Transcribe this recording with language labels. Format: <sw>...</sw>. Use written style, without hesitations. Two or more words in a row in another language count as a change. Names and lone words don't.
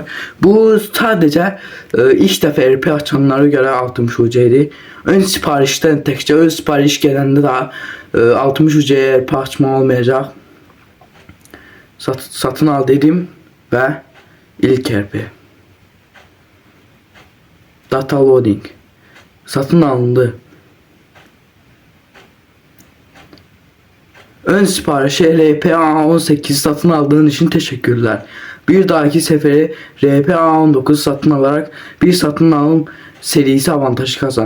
<az>Bu sadəcə ilk dəfə RP açanlara görə 60 UC-dir. Ön siparişdən təkcə ön sipariş gələndə də 60 UC-yə RP açma olmayacaq. Satın al dedim və ilk RP.</az> <en>Data loading.</en> <tr>Satın alındı. Ön siparişi RPA18 satın aldığın için teşekkürler. Bir dahaki sefere RPA19 satın alarak bir satın alım serisi avantajı kazan.</tr>